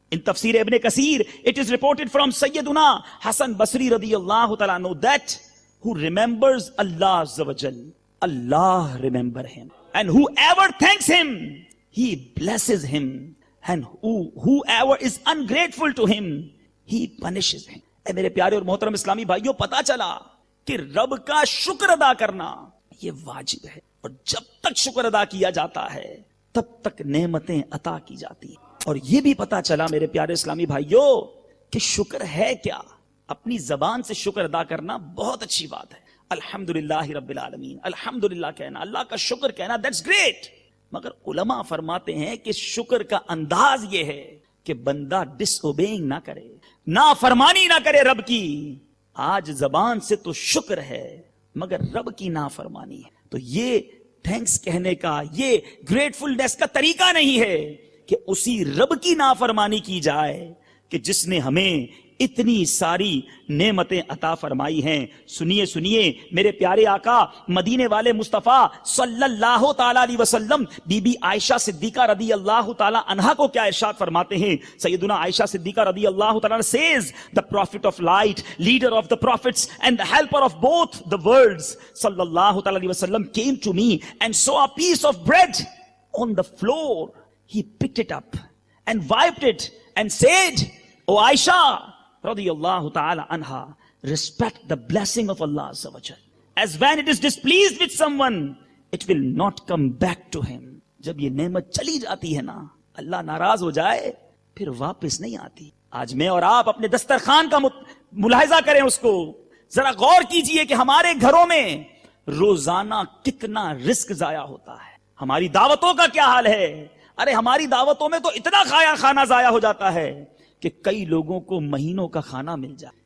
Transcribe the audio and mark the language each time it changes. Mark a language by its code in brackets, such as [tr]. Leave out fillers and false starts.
[en] In Tafsir Ibn Kasir it is reported from Sayyiduna Hasan Basri radiyallahu ta'ala anhu that who remembers Allah Azza wa Jal, Allah remember him, and whoever thanks Him, He blesses him, and whoever is ungrateful to Him, He punishes him. [ur] اے میرے پیارے اور محترم اسلامی بھائیوں, پتا چلا کہ رب کا شکر ادا کرنا یہ واجب ہے, اور جب تک شکر ادا کیا جاتا ہے تب تک نعمتیں عطا کی جاتی ہیں. اور یہ بھی پتا چلا میرے پیارے اسلامی بھائیوں کہ شکر ہے کیا. اپنی زبان سے شکر ادا کرنا بہت اچھی بات ہے, [ar] الحمدللہ رب العالمین, [ur] الحمدللہ کہنا, اللہ کا شکر کہنا, [en] That's great. [ur] مگر علماء فرماتے ہیں کہ شکر کا انداز یہ ہے کہ بندہ ڈس اوبینگ نہ کرے, نافرمانی نہ کرے رب کی. آج زبان سے تو شکر ہے مگر رب کی نافرمانی ہے. تو یہ تھینکس کہنے کا, یہ گریٹفلنس کا طریقہ نہیں ہے کہ اسی رب کی نافرمانی کی جائے کہ جس نے ہمیں اتنی ساری نعمتیں عطا فرمائی ہیں. سنیے سنیے میرے پیارے آقا مدینے والے مصطفیٰ صلی اللہ تعالیٰ علیہ وسلم بی بی عائشہ صدیقہ رضی اللہ تعالیٰ عنہا کو کیا ارشاد فرماتے ہیں. [en] سیدنا عائشہ صدیقہ رضی اللہ تعالیٰ عنہ says, the prophet of light, leader of the prophets and the helper of both the worlds, صلی اللہ تعالیٰ علیہ وسلم came to me and saw a piece of bread on the floor. He picked it up and wiped it and said, O Aisha radiyallahu ta'ala anha, respect the blessing of Allah Azza wa Jal, as when it is displeased with someone, it will not come back to him. [ur] جب یہ نعمت چلی جاتی ہے نا، اللہ ناراض ہو جائے پھر واپس نہیں آتی. آج میں اور آپ اپنے دسترخوان کا ملاحظہ کریں، اس کو ذرا غور کیجئے کہ ہمارے گھروں میں روزانہ کتنا رزق ضائع ہوتا ہے. ہماری دعوتوں کا کیا حال ہے؟ ارے ہماری دعوتوں میں تو اتنا کھانا ضائع ہو جاتا ہے کہ کئی لوگوں کو مہینوں کا کھانا مل جائے.